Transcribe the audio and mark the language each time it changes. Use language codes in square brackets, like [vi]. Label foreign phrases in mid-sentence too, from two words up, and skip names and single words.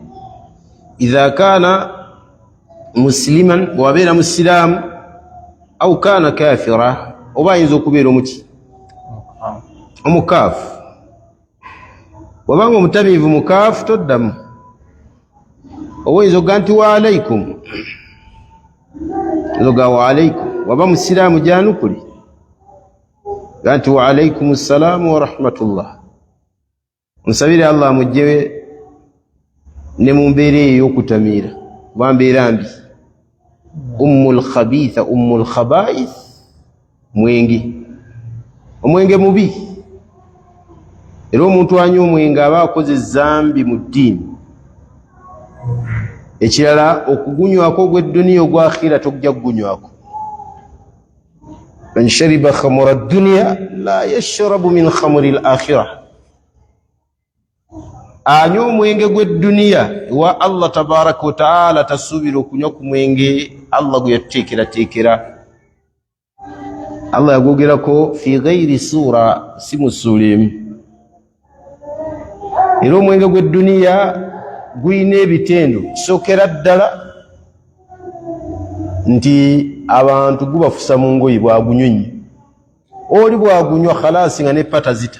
[ar] إذا كان مسلما, [lg] wabeera musiraamu, [ar] أو كان كافرا, [lg] oba ayinza okubeera omuki omukaafu. Wabanga omutamiivu mukaafu toddamu, oba oyinza okuga nti [ar] وعليكم, [lg] oga [ar] وعليكم. [lg] Waba musiraamu janukuli ga nti [ar] وعليكم السلام ورحمة الله. [lg] Nsabire Allah mujjewe ne mu mbeera eyo y'okutamiira, kuba mbeera mbi. [ar] أم الخبيثة أم الخبائث, [lg] omwenge mubi. Era omuntu anywa omwenge aba akoze zambi mu ddiini. Ekirala okugunywako ogw'edduniya ogwa akhira tokujja kugunywako. [ar] من شرب خمر الدنيا لا يشرب من خمر الآخرة. [lg] Anywa omwenge gw'edduniya wa [ar] الله تبارك وتعالى [lg] tasuubira okunywa ku mwenge Allah gwe yateekerateekera. Allah yagwogerako [ar] في غير سورة, [lg] si mu ssuula emu. Era omwenge gw'edduniya guyina ebitendo. Kisookera ddala nti abantu gubafusa mu ngoyi bwagunywa nnyo. Oli bwagunywa khalaasi nga n'eppata zita.